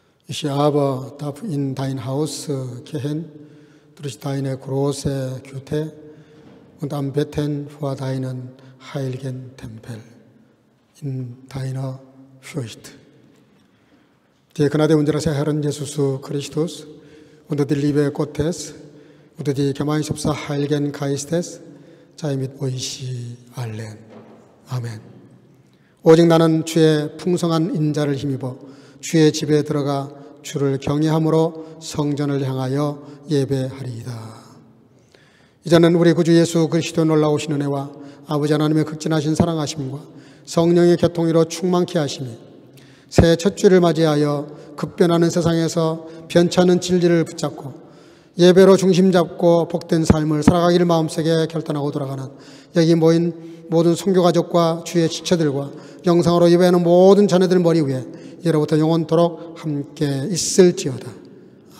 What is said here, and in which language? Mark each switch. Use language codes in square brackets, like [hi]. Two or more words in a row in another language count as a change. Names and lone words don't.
[de] Ich aber darf in dein Haus gehen, durch deine große Güte und anbeten vor deinen heiligen Tempel in deiner Furcht. Die Gnade unseres Herrn Jesus Christus und die Liebe Gottes und die Gemeinschaft des Heiligen Geistes sei mit euch allen. [ko] 아멘. 오직 나는 주의 풍성한 인자를 힘입어 주의 집에 들어가 주를 경외함으로 성전을 향하여 예배하리이다. 이제는 우리 구주 예수 그리스도 놀라우신 은혜와 아버지 하나님의 극진하신 사랑하심과 성령의 교통으로 충만케 하심이 새해 첫 주를 맞이하여 급변하는 세상에서 변찮은 진리를 붙잡고 예배로 중심 잡고 복된 삶을 살아가기를 마음속에 결단하고 돌아가는 여기 모인 모든 선교가족과 주의 지체들과 영상으로 예배하는 모든 자녀들 머리 위에 예로부터 영원토록 함께 있을지어다.